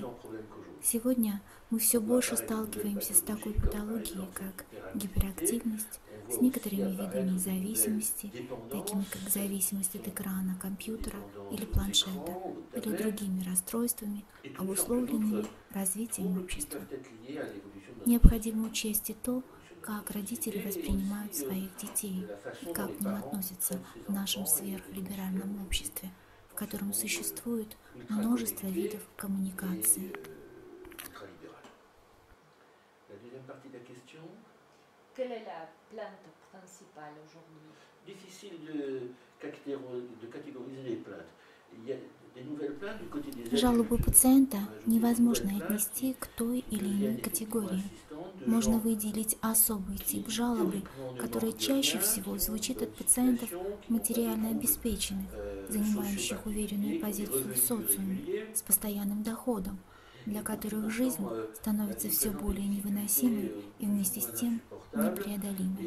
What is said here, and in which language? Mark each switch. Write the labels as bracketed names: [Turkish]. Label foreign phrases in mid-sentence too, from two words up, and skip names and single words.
[Russian] Сегодня мы все больше сталкиваемся с такой патологией, как гиперактивность, с некоторыми видами зависимости, такими как зависимость от экрана компьютера или планшета, или другими расстройствами, обусловленными развитием общества. Необходимо учесть и то, как родители воспринимают своих детей и как к ним относятся в нашем сверхлиберальном обществе, в котором существует множество видов коммуникации. [French] Quelle est la plainte principale aujourd'hui? Difficile de catégoriser les plaintes. Il y a des nouvelles plaintes du côté des [Russian] Жалобу пациента невозможно отнести к той или иной категории. Можно выделить особый тип жалобы, который чаще всего звучит от пациентов материально обеспеченных, занимающих уверенную позицию в социуме, с постоянным доходом, для которых жизнь становится все более невыносимой и вместе с тем непреодолимой.